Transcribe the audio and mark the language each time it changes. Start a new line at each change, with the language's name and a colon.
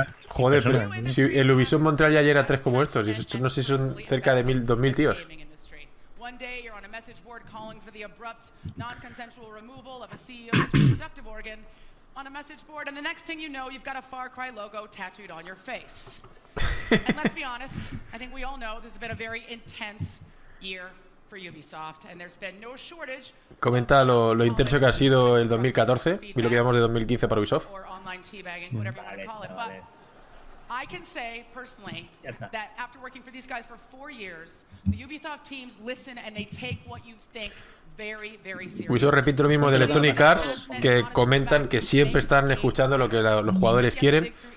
Spanish: Joder, pero si el Ubisoft Montreal ya llega a tres como estos. Y no sé si son cerca de 2000 tíos.
English: One day you're on a message board calling for the abrupt, non-consensual removal of a CEO's reproductive organ on a message board, and the next thing you know, you've got a Far Cry logo tattooed on your face. And let's be honest, I think we all know this has been a very intense year for Ubisoft, and there's been no shortage.
Spanish: Comenta lo intenso que ha sido el 2014 y lo que llamamos de 2015 para Ubisoft.
English: Or online teabagging, whatever you want to call it. But I can say personally that after working for these guys for 4 years, the Ubisoft teams listen and they take what you think very, very seriously.
Spanish: Ubisoft repite lo mismo de Electronic Arts, que comentan que siempre están escuchando lo que los jugadores quieren.